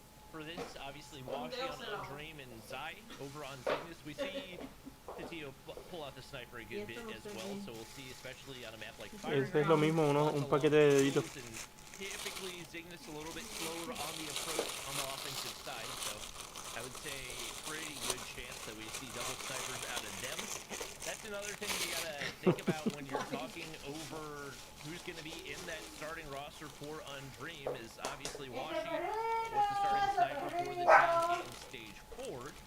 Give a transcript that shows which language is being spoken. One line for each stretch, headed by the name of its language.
English: For this, obviously, Washi on Dream and Zai over on Zygnus. We see Tio pull out the sniper a good bit as well, so we'll see, especially on a map like Fire.
Spanish: Es lo mismo, un paquete de deditos.
English: Typically, Zygnus a little bit slower on the approach on the offensive side, so I would say pretty good chance that we see double snipers out of them. That's another thing you gotta think about when you're talking over who's going to be in that starting roster for Undream is obviously Washi was the starting sniper for the team in stage 4.